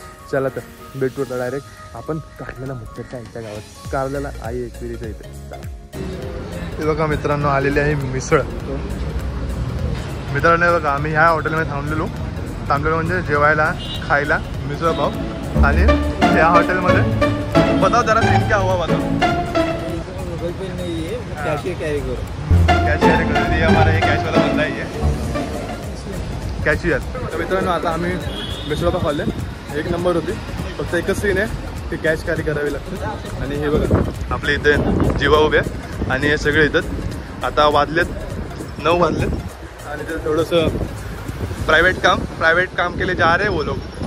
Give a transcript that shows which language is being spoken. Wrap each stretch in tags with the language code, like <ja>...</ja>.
<mr>चला तर भेटू आता डायरेक्ट आपण कारल्याला, मुख्यच्या आईच्या गावात, कारल्याला आई एकविरीच्या इथे। चला, हे बघा मित्रांनो आलेली आहे मिसळ। मित्रांनो बघा, आम्ही ह्या हॉटेलमध्ये थांबलेलो म्हणजे जेवायला, खायला मिसळ पाव। आणि ह्या हॉटेलमध्ये</mr> <hi>बताओ जरा सीन क्या हुआ बताओ। गूगल पे नहीं है, कैश कैरी करो, कैश कैरी करो, ये हमारा ये कैश वाला बंदा है, कॅशियर।</hi> <mr>तर मित्रांनो आता आम्ही मिसळ पाव खाल्ले, 1 नंबर होती। फक्त एकच सीन आहे की कॅश कॅरी करावी लागते। आणि हे बघा आपले इथे जीवा उभे आहे आणि हे सगळे इथं आता वाजलेत 9 वाजलेत आणि ते थोडंसं</mr> <hi>प्राइवेट काम के लिए जा रहे हैं वो लोग।</hi>